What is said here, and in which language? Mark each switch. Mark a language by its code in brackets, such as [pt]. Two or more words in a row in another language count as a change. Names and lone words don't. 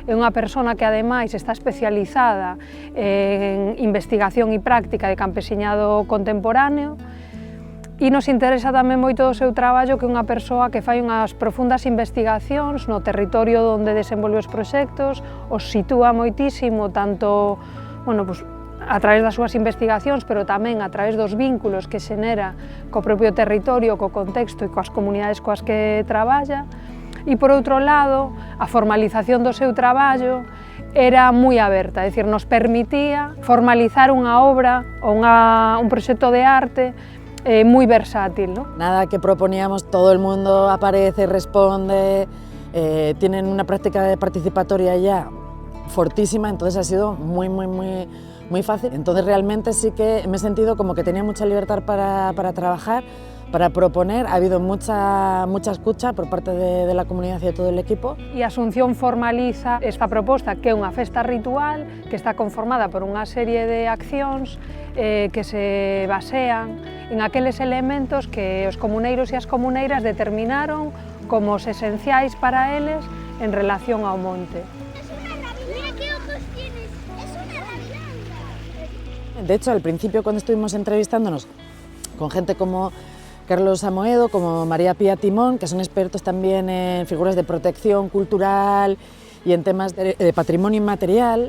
[gl] É unha persona que ademais está especializada en investigación e práctica de campesiñado contemporáneo e nos interesa tamén moito o seu traballo, que é unha persoa que fai unhas profundas investigacións no territorio onde desenvolve os proxectos, os sitúa moitísimo, tanto a través das súas investigacións, pero tamén a través dos vínculos que xenera co propio territorio, co contexto e coas comunidades coas que traballa. E, por outro lado, a formalización do seu traballo era moi aberta, é dicir, nos permitía formalizar unha obra ou un proxecto de arte moi versátil, [es] ¿no? Nada que proponíamos, todo el mundo aparece, responde, tienen una práctica participatoria ya fortísima, entonces ha sido muy fácil. Entonces realmente sí que me he sentido como que tenía mucha libertad para trabajar, para proponer. Ha habido mucha escucha por parte de la comunidad y de todo el equipo. [gl] E Asunción formaliza esta proposta, que é unha festa ritual que está conformada por unha serie de accións que se basean en aqueles elementos que os comuneiros e as comuneiras determinaron como os esenciais para eles en relación ao monte. [es] De hecho, al principio, cuando estuvimos entrevistándonos, con gente como Carlos Amoedo, como María Pía Timón, que son expertos también en figuras de protección cultural y en temas de patrimonio inmaterial.